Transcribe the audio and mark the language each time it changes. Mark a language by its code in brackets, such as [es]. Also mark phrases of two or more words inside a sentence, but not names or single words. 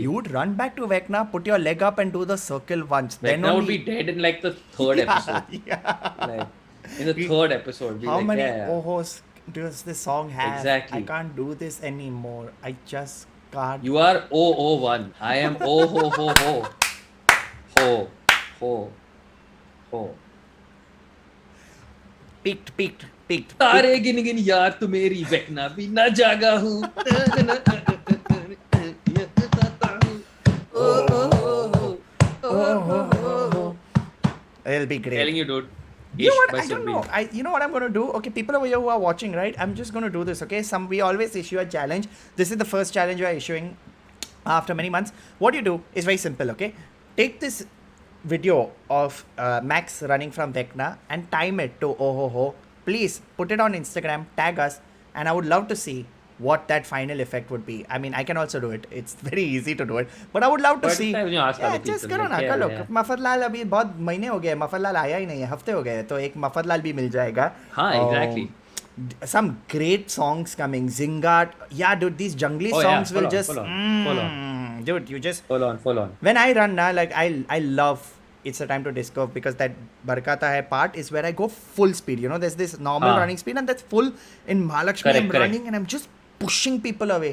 [en] you would run back to Vecna, put your leg up and do the circle once. Vecna would be dead in like the third episode. Yeah. Like, in the third episode. How many ohos does this song have? Exactly. I can't do this anymore. I just can't. You are 001. I am oh ho ho ho. Ho. Ho. Ho. Peaked. [hi] तारे गिन गिन यार तू मेरी Vecna भी ना जागा हूँ. [en] It'll be great. Telling you, dude. You know what? I don't know. You know what I'm gonna do? Okay, people over here who are watching, right? I'm just gonna do this. Okay, we always issue a challenge. This is the first challenge we are issuing after many months. What you do is very simple. Okay, take this video of Max running from Vecna and time it to oh ho ho. Please put it on Instagram, tag us, and I would love to see what that final effect would be. I mean, I can also do it. It's very easy to do it. But I would love to see. [hi] Just करो ना, कर लो. मफतलाल अभी बहुत महीने हो गए. मफतलाल आया ही नहीं है. हफ्ते हो गए. तो एक मफतलाल भी मिल जाएगा. हाँ, [en] exactly. Some great songs coming. Zingat. Yeah, dude, these jungly songs will just. Full on. Dude, you just. Full on. When I run now, like I love. It's a time to discover because that Barkata Hai part is where I go full speed. There's this normal running speed and that's full in Mahalakshmi. I'm running and I'm just pushing people away.